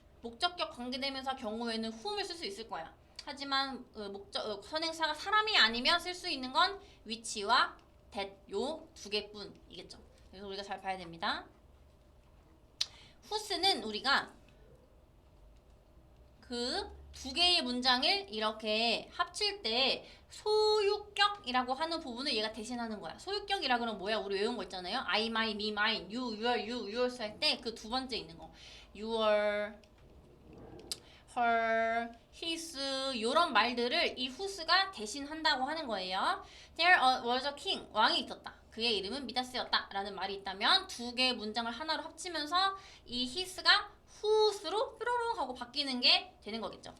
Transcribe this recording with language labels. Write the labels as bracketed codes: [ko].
[ko] 목적격 관계대명사 경우에는 whom을 쓸 수 있을 거야. 하지만 선행사가 사람이 아니면 쓸 수 있는 건 which와 that 요 두 개뿐이겠죠. 그래서 우리가 잘 봐야 됩니다. whose는 우리가 그 두 개의 문장을 이렇게 합칠 때 소유격이라고 하는 부분을 얘가 대신하는 거야. 소유격이라 그러면 뭐야? 우리 외운 거 있잖아요. [en] I, my, me, mine, you, your, you, yours [ko] 할 때 그 두 번째 있는 거. your, her, his 이런 말들을 이 whose가 대신한다고 하는 거예요. [en] There was a king. [ko] 왕이 있었다. 그의 이름은 미다스였다. 라는 말이 있다면 두 개의 문장을 하나로 합치면서 이 his가 whose로 뾰로롱 하고 바뀌는 게 되는 거겠죠.